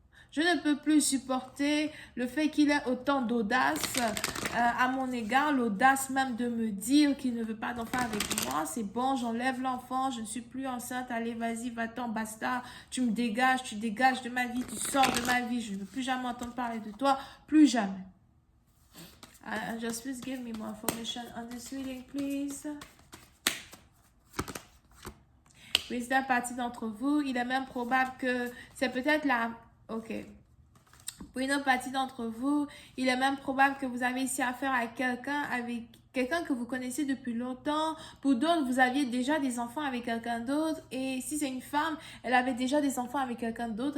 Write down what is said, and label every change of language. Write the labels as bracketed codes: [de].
[fr] Je ne peux plus supporter le fait qu'il ait autant d'audace à mon égard, l'audace même de me dire qu'il ne veut pas d'enfant avec moi. C'est bon, j'enlève l'enfant, je ne suis plus enceinte, allez, vas-y, va-t'en, basta. Tu me dégages, tu dégages de ma vie, tu sors de ma vie, je ne veux plus jamais entendre parler de toi, plus jamais. [en] Just please give me more information on this reading, please. [fr] Oui, c'est à partir d'entre vous, il est même probable que c'est peut-être la... Ok. Pour une autre partie d'entre vous, il est même probable que vous avez ici affaire à quelqu'un que vous connaissez depuis longtemps. Pour d'autres, vous aviez déjà des enfants avec quelqu'un d'autre. Et si c'est une femme, elle avait déjà des enfants avec quelqu'un d'autre.